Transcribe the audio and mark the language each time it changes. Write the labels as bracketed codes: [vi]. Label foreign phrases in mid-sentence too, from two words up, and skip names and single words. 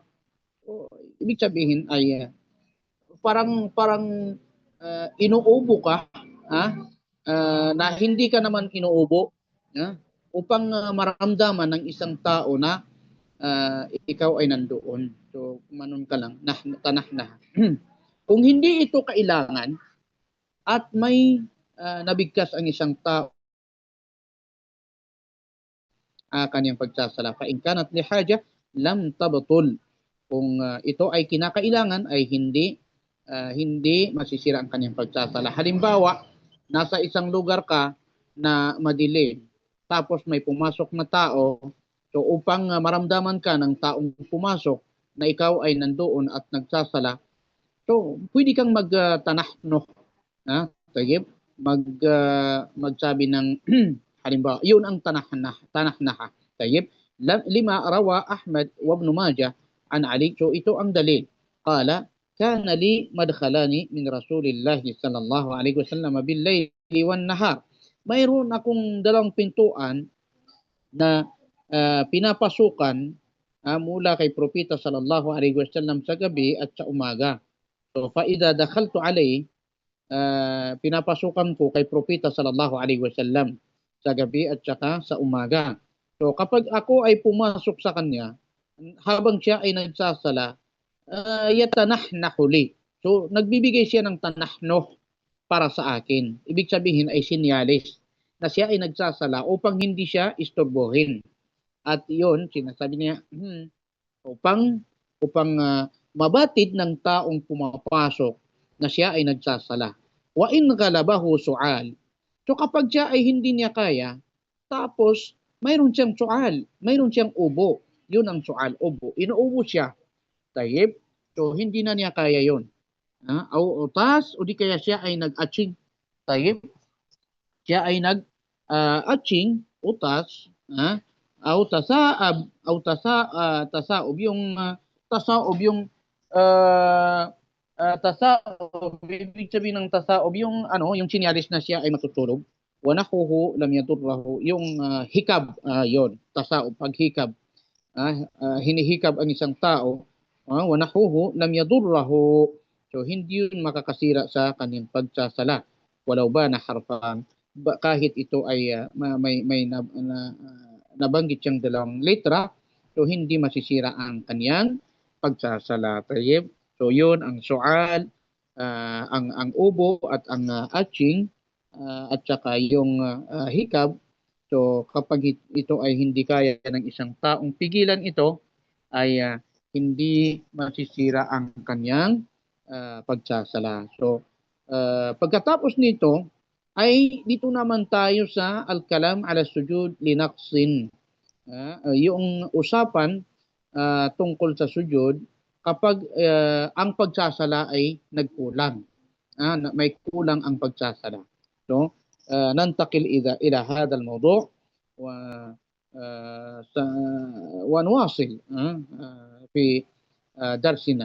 [tl] Ibig sabihin ay parang inuubo ka, na hindi ka naman inuubo, upang maramdaman ng isang tao na ikaw ay nandoon. So, kumanon ka lang, tanahnaha. Kung hindi ito kailangan at may nabigkas ang isang tao kanyang pagsasala, [ar] فإن كانت لحاجة لم تبطل. [tl] Kung ito ay kinakailangan, ay hindi masisira ang kanyang pagsasala. Halimbawa, nasa isang lugar ka na madilim, tapos may pumasok na tao So upang maramdaman ka ng taong pumasok na ikaw ay nandoon at nagsasala, so pwede kang magtanahno, tayyib, magsabi ng halimbawa, yun ang tanahnaha, tayyib. [ar] لما روى أحمد وابن ماجه عن علي, [tl] so ito ang dalil. [ar] قال، كان لي مدخلان من رسول الله صلى الله عليه وسلم بالليل والنهار. [tl] Mayroon akong dalawang pintuan na pinapasukan mula kay Propeta [ar] صلى الله عليه وسلم [tl] sa gabi at sa umaga. [ar] So فإذا دخلت عليه, [tl] pinapasukan ko kay Propeta [ar] صلى الله عليه وسلم [tl] sa gabi at saka sa umaga. So kapag ako ay pumasok sa kanya, habang siya ay nagsasala, [ar] يتنحنح لي. [tl] So nagbibigay siya ng tanahno para sa akin. Ibig sabihin ay sinyalis na siya ay nagsasala upang hindi siya istorbohin. At yun, sinasabi niya, upang mabatid ng taong pumapasok na siya ay nagsasala. [ar] وإن غلبه سعال. [tl] So kapag siya ay hindi niya kaya, tapos mayroon siyang su'al, mayroon siyang ubo. Yun ang su'al, ubo. Inuubo siya. Tayyib. So hindi na niya kaya yun. O utas, o di kaya siya ay nag-atching. Tayyib. Siya ay nag-atching, utas, [ar] أو تثاءب، أو تثاؤب, [tl] yung tasaob, yung tasaob, ibig sabihin ng tasaob, yung yung sinyalis na siya ay matutulog. [ar] وإنه لم يضره, [tl] yung hikab, yon, tasaob, paghikab, hinihikab ang isang tao, [ar] وإنه لم يضره, [tl] so hindi yun makakasira sa kanyang pagsasala, [ar] ولو بان حرفان, [tl] kahit ito ay may nabanggit siyang dalawang letra, so hindi masisira ang kanyang pagsasala. Tayyib. So yun ang su'al, ang ubo at ang atching, at saka yung hikab. So kapag ito ay hindi kaya ng isang taong pigilan ito, ay hindi masisira ang kanyang pagsasala. So pagkatapos nito, ay dito naman tayo sa [ar] الكلام على السجود لنقص. [tl] Yung usapan tungkol sa sujud kapag ang pagsasala ay nagkulang. May kulang ang pagsasala. [ar] So, ننتقل إلى هذا الموضوع و ونواصل في درسنا.